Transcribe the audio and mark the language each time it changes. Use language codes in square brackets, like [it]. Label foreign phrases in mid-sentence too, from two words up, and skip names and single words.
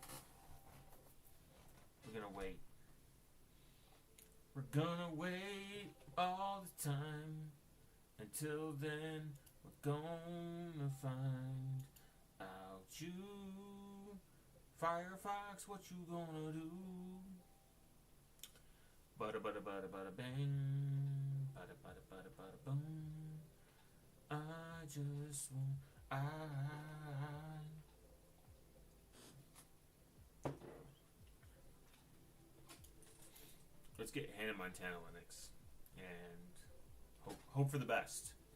[en] We're gonna wait. We're gonna wait all the time. Until then, we're gonna find out you. Firefox, what you gonna do? Bada bada bada bada bang. Bada bada bada bada boom. I just want Let's get Hannah Montana Linux and hope for the best.